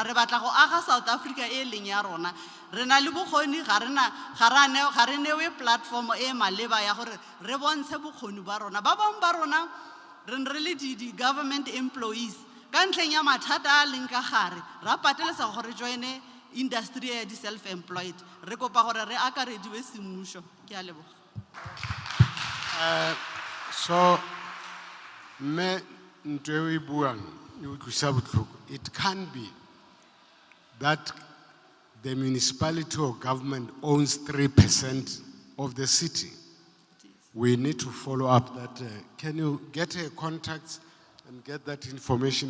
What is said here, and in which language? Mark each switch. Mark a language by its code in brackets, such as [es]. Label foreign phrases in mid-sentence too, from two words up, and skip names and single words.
[tn] Re batla go aga South Africa e leng ya rona. Re na le bokgoni ga re newe platform e maleba ya gore re bontshe bokgoni ba rona. Ba bang ba rona re le di [en] government employees [tn] ka ntlheng ya mathata a leng ka gare ra patelesa gore joine industry ya di self-employed. Re kopa gore re akarediwe semmušo. Ke a leboga. [en] So, it can be that the municipality or government owns 3% of the city. We need to follow up that. Can you get a contact and get that information?